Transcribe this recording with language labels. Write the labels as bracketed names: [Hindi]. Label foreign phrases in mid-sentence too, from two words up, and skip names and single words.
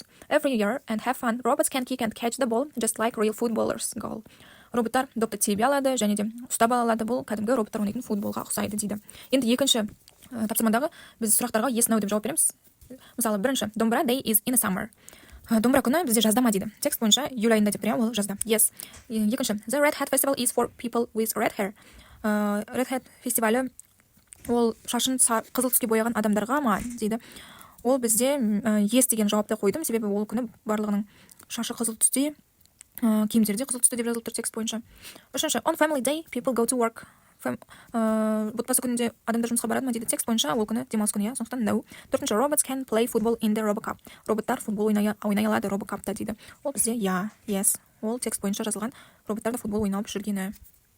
[English] Every year and have fun. Robots can kick and catch the ball just like real footballers goal. [Kazakh] Роботтар допты тебе алады және де ұстап алады. Бұл кәдімгі роботтар ойнайтын футболға ұқсайды дейді. Енді екінші тапсырмадағы біз сұрақтарға [English] yes no [Kazakh] деп жауап береміз. Мысалы, бірінші, [English] Dombra day is in the summer. [Kazakh] Домбыра күні бізде жазда ма дейді. Текст бойынша июль айында деп беремін, ол жазда. Yes. Екінші, [English] the Red Hat Festival is for people with red hair. [Kazakh] Red Hat фестивалі ол шашын қызыл түске бояған адамдарға ма дейді. Ол бізде yes деген жауапты қойдым, себебі ол күні барлығының шашы қызыл түсте, киімдері де қызыл түсте деп жазылып тұр текст бойынша. Үшінші, [English] on family day people go to work. [Kazakh] Отбасы күнінде адамдар жұмысқа барады ма дейді. Текст бойынша ол күні демалыс күні, сондықтан no. Төртінші, [English] robots can play football in the RoboCup. [Kazakh] Роботтар футбол ойнай алады RoboCupта дейді. Ол бізде yes. Ол текст бойынша жазылған, роботтар да футбол ойнап жүргені.